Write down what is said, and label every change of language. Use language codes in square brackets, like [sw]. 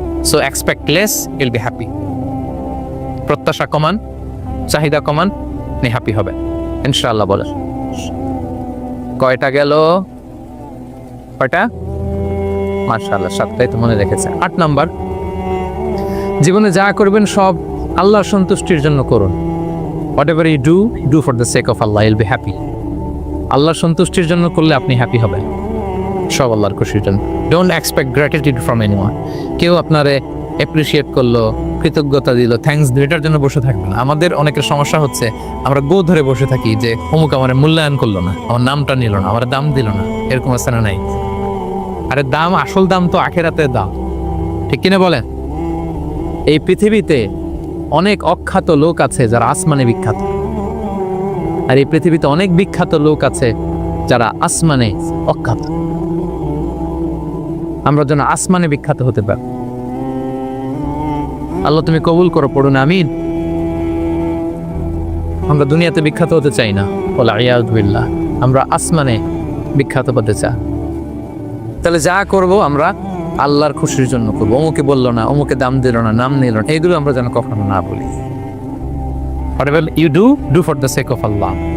[en] So expect less, will be happy. [bn] প্রত্যাশা কমান, চাহিদা কমান, আপনি হ্যাপি হবে ইনশাআল্লাহ। বলেন কয়টা গেল? কয়টা? মাশাআল্লাহ, 7টাই তো মনে রেখেছে। 8 নাম্বার, জীবনে যা করবেন সব আল্লাহর সন্তুষ্টির জন্য করুন। [en] Whatever you do for the sake of Allah, you'll be happy. [bn] আল্লাহর সন্তুষ্টির জন্য করলে আপনি হ্যাপি হবেন, সব আল্লাহর খুশির জন্য। [en] Don't expect gratitude from anyone. [bn] কেউ আপনারে অ্যাপ্রিশিয়েট করলো, কৃতজ্ঞতা দিল, থ্যাঙ্কস দিল, এটার জন্য বসে থাকবেন। আমাদের অনেকের সমস্যা হচ্ছে আমরা গো ধরে বসে থাকি যে অমুক আমার মূল্যায়ন করলো না, আমার নামটা নিল না, আমার দাম দিল না। এরকম আছে না? নাই? আরে দাম, আসল দাম তো আখিরাতের দাম। ঠিক কিনা বলেন? এই পৃথিবীতে অনেক অখ্যাত লোক আছে যারা আসমানে বিখ্যাত, আর এই পৃথিবীতে অনেক বিখ্যাত লোক আছে যারা আসমানে অখ্যাত। আমরা যেন আসমানে বিখ্যাত হতে পারি। আল্লাহ তুমি কবুল করো, পড়ুন আমিন। আমরা দুনিয়াতে বিখ্যাত হতে চাই না, [ar] ওয়াল ইয়াযু বিল্লাহ, [bn] আমরা আসমানে বিখ্যাত হতে চাই। তাহলে যা করব আমরা আল্লাহর খুশির জন্য করবো। অমুকে বললো না, অমুকে দাম দিল না, নাম নিল না, এগুলো আমরা যেন কখনো না বলি। [en] Whatever you do for the sake of Allah.